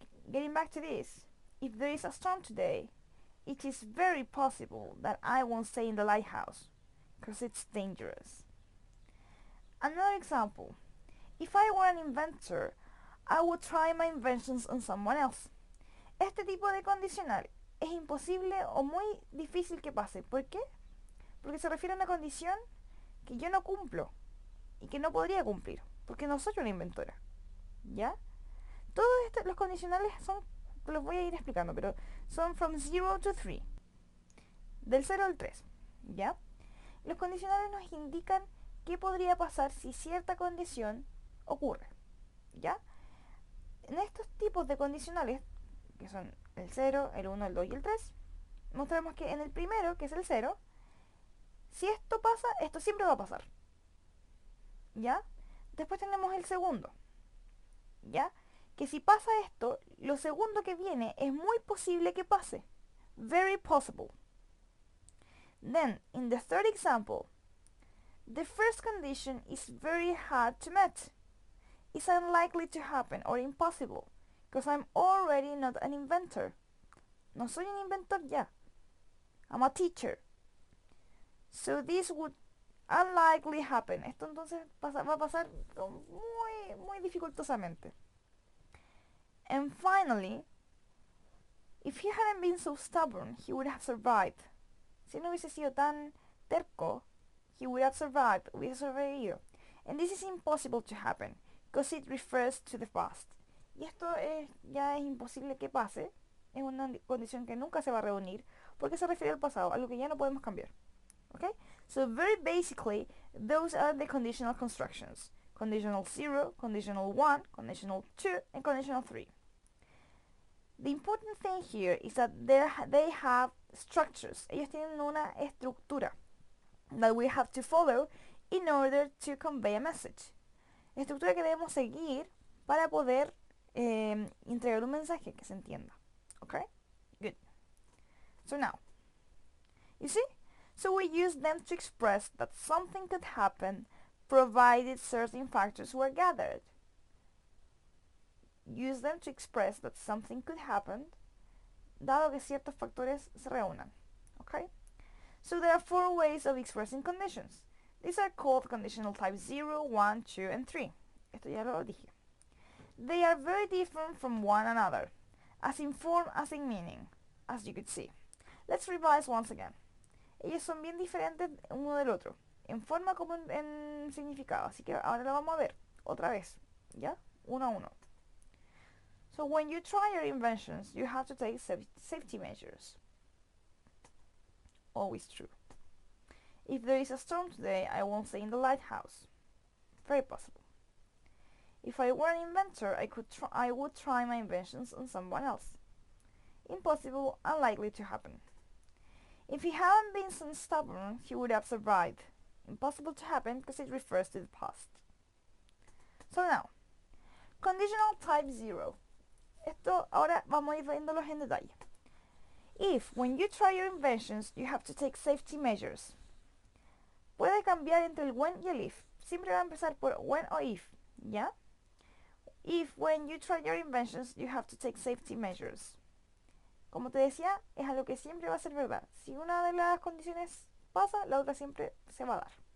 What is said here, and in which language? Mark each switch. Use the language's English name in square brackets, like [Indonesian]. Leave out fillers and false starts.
[English] Getting back to this, if there is a storm today, it is very possible that I won't stay in the lighthouse because it's dangerous. Another example, if I were an inventor, I would try my inventions on someone else. [Spanish] Este tipo de condicional es imposible o muy difícil que pase. ¿Por qué? Porque se refiere a una condición que yo no cumplo y que no podría cumplir, porque no soy una inventora. ¿Ya? Todos los condicionales son, los voy a ir explicando, pero son [English] from 0 to 3, [Spanish] del 0 al 3. ¿Ya? Los condicionales nos indican qué podría pasar si cierta condición ocurre. ¿Ya? En estos tipos de condicionales, que son el 0, el 1, el 2 y el 3, mostramos que en el primero, que es el 0, si esto pasa, esto siempre va a pasar. ¿Ya? Después tenemos el segundo. ¿Ya? Que si pasa esto, lo segundo que viene es muy posible que pase. [English] Very possible. Then, in the third example, the first condition is very hard to meet. It's unlikely to happen or impossible, because I'm already not an inventor. [Spanish] No soy un inventor ya. [English] I'm a teacher. So this would unlikely happen. [Spanish] Esto entonces va a pasar muy dificultosamente. [English] And finally, if he hadn't been so stubborn, he would have survived. [Spanish] Si no hubiese sido tan terco, [English] he would have survived, [Spanish] hubiese sobrevivido. [English] And this is impossible to happen, because it refers to the past. [Spanish] Y esto ya es imposible que pase, es una condición que nunca se va a reunir, porque se refiere al pasado, algo que ya no podemos cambiar. [English] Okay? So very basically, those are the conditional constructions. Conditional 0, conditional 1, conditional 2, and conditional 3. The important thing here is that they have structures. [Spanish] Ellos tienen una estructura [English] that we have to follow in order to convey a message. [Spanish] Estructura que debemos seguir para poder entregar un mensaje que se entienda. [English] Okay? Good. So now, you see? So we use them to express that something could happen provided certain factors were gathered. Use them to express that something could happen [Spanish] dado que ciertos factores se reúnan. [English] Okay? So there are 4 ways of expressing conditions. These are called conditional type 0, 1, 2, and 3. [Spanish] Esto ya lo dije. [English] They are very different from one another, as in form as in meaning, as you could see. Let's revise once again. [Spanish] Ellos son bien diferentes uno del otro, en forma como en significado, así que ahora lo vamos a ver otra vez, ¿ya? Uno a uno. [English] So when you try your inventions, you have to take safety measures. Always true. If there is a storm today, I won't stay in the lighthouse. Very possible. If I were an inventor, I would try my inventions on someone else. Impossible, unlikely to happen. If he hadn't been so stubborn, he would have survived. Impossible to happen because it refers to the past. So now, conditional type 0. [Spanish] Esto ahora vamos a ir viéndolos en detalle. [English] If, when you try your inventions, you have to take safety measures. [Spanish] Puede cambiar entre el when y el if. Siempre va a empezar por when o if, ¿ya? [English] If, when you try your inventions, you have to take safety measures. [Spanish] Como te decía, es algo que siempre va a ser verdad. Si una de las condiciones pasa, la otra siempre se va a dar.